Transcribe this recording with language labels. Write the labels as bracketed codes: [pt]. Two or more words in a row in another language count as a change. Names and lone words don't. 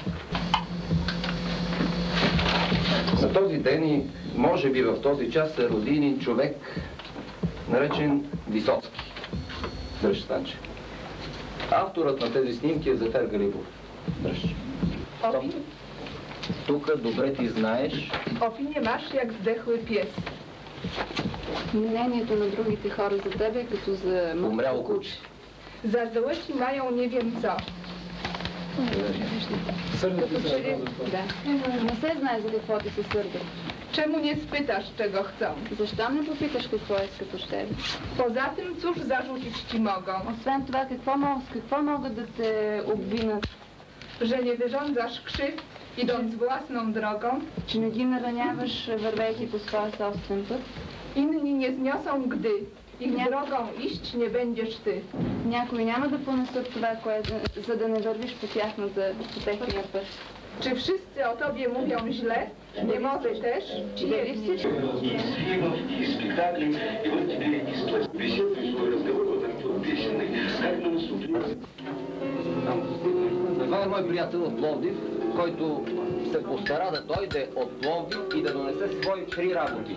[bg] На този ден и може би в този час се роди един човек, наречен Висоцки. Дръж, Станче. Авторът на тези снимки е Зафер Галибов. Дръж. Тук добре ти знаеш. [pl] Opinie masz jak zdechły pies. [bg] Мнението на другите хора за тебе е като за умряло куче. [pl] Za złe ci mają nie wiem co. [bg] Да. Не се знае за какво ти се сърдят. [pl] Czemu nie spytasz, czego chcą? [bg] Защо не попиташ какво искат от тебе? [pl] Poza tym, cóż zarzucić ci mogą? [bg] Освен това, какво могат да те обвинат? [pl] Że nie wyrządzasz krzywd, idąc własną drogą. [bg] Че не ги нараняваш, вървейки по своя собствен път. [pl] Inni nie zniosą, gdy ich drogą iść nie będziesz ty. [bg] Някои няма да понесат това, за да не вървиш по техния път. [pl] Czy wszyscy o tobie mówią źle? Nie może też? Czy nie wszyscy? [bg] Това е мой приятел от Пловдив, който се постара да дойде от Пловдив и да донесе свои 3 работи.